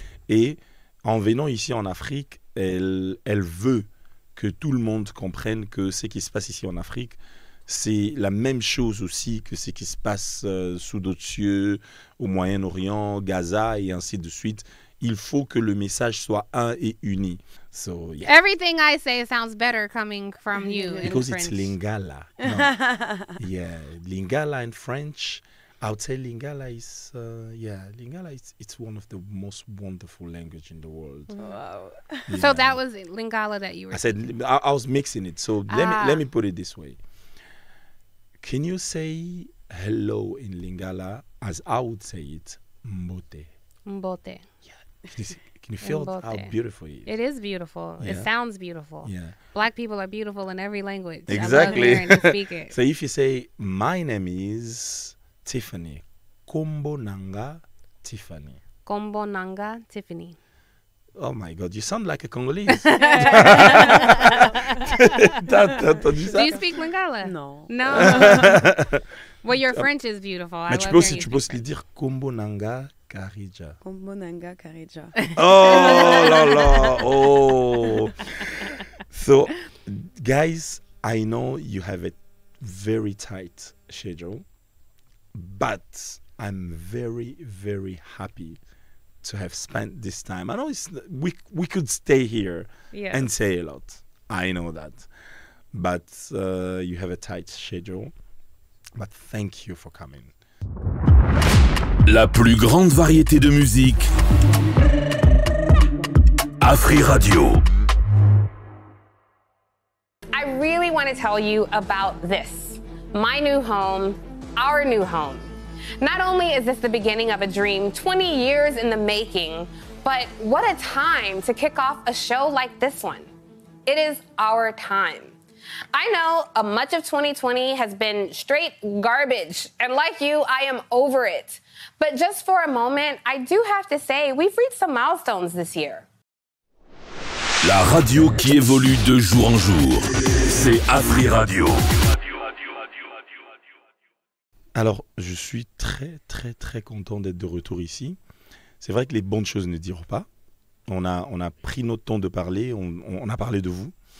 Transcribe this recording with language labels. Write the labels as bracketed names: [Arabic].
[French] Et en venant ici en Afrique, elle veut que tout le monde comprenne que ce qui se passe ici en Afrique, c'est la même chose aussi que ce qui se passe sous d'autres cieux, au Moyen-Orient, Gaza et ainsi de suite. Il faut que le message soit un et uni. [English] So, yeah. Everything I say sounds better coming from you because in it's French. Lingala. No. Yeah, Lingala in French. I would say Lingala is, Lingala it's one of the most wonderful language in the world. Wow. Yeah. So that was Lingala that you were I said I was mixing it. So let me put it this way. Can you say hello in Lingala as I would say it, Mbote? [Lingala] Mbote. [English] Yeah. Can you feel how beautiful it is? It is beautiful. Yeah. It sounds beautiful. Yeah. Black people are beautiful in every language. Exactly. I love hearing you speak it. So if you say, my name is Tiffany, [Lingala] Kombo Nanga Tiffany. Kombo Nanga Tiffany. [English] Oh my God, you sound like a Congolese. [French] T'as entendu ça? [English] Do you speak Lingala? No. No. Well, your French is beautiful. [French] Mais tu peux aussi lui dire [Lingala] Kombo Nanga Karija. Kombo Nanga Karija. [French] Oh là là. Oh. [English] So, guys, I know you have a very tight schedule, but I'm very, very happy to have spent this time. I know we could stay here and say a lot. I know that. But you have a tight schedule. But thank you for coming. [French] La plus grande variété de musique. Afri Radio. [English] I really want to tell you about this. My new home, our new home. Not only is this the beginning of a dream 20 years in the making, but what a time to kick off a show like this one. It is our time. I know much of 2020 has been straight garbage, and like you, I am over it. But just for a moment, I do have to say we've reached some milestones this year. [French] La radio qui évolue de jour en jour, c'est Afri Radio. Alors, je suis très, très, très content d'être de retour ici. C'est vrai que les bonnes choses ne diront pas. On a pris notre temps de parler, on a parlé de vous.